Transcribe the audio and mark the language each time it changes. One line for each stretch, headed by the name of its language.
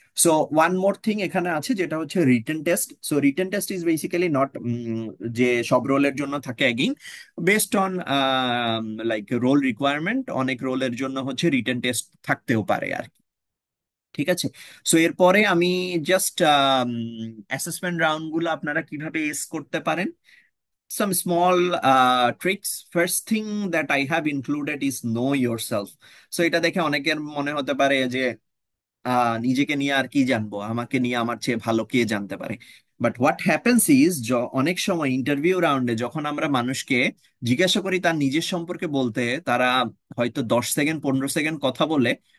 Bangla: So one more thing এখানে আছে যেটা হচ্ছে written test. So written test is basically not যে সব রোলের জন্য থাকে again based on like role requirement, অনেক রোলের জন্য হচ্ছে রিটেন টেস্ট থাকতেও পারে আর কি। ঠিক আছে, সো এরপরে আমি জাস্ট অ্যাসেসমেন্ট রাউন্ড গুলো আপনারা কিভাবে এস করতে পারেন,
English: some small tricks. First thing that I have included is know yourself.
Bangla: So এটা দেখে অনেকের মনে হতে পারে যে নিজেকে নিয়ে আর কি জানবো, আমাকে নিয়ে আমার চেয়ে ভালো কে জানতে পারে।
English: but what happens is,
Bangla: অনেক সময় ইন্টারভিউ রাউন্ডে যখন আমরা মানুষকে জিজ্ঞাসা করি তার নিজের সম্পর্কে বলতে, তারা হয়তো 10 সেকেন্ড 15 সেকেন্ড কথা বলে